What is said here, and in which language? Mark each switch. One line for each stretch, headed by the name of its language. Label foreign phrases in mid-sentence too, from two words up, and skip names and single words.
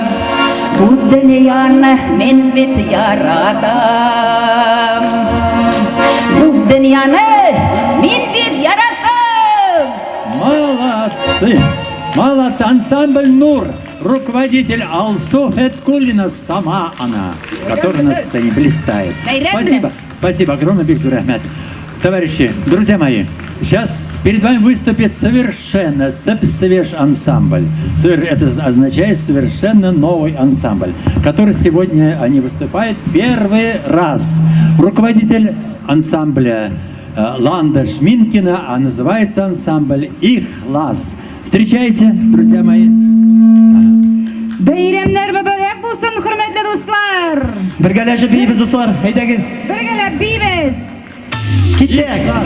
Tatar: Bu dünyanı min bit yaratam. Bu dünyanı min bit yaratam.
Russian: Молодцы! Молодцы! Ансамбль «Нур». Руководитель Алсу Феткулина, сама она, которая на сцене блистает. Спасибо. Спасибо огромное, Бекзур Ахмед. Товарищи, друзья мои, сейчас перед вами выступит совершенно свеж ансамбль. Это означает совершенно новый ансамбль, который сегодня они выступают первый раз. Руководитель ансамбля Ланда Шминкина, а называется ансамбль «Ихлас». Встречайте, друзья мои.
Tatar: Бәйрәмнәр мөбарәк булсын, хөрмәтле дуслар. Бергәләшеп бейбез, дуслар. Әйдәгез. Бергәләп бейбез. Киттек.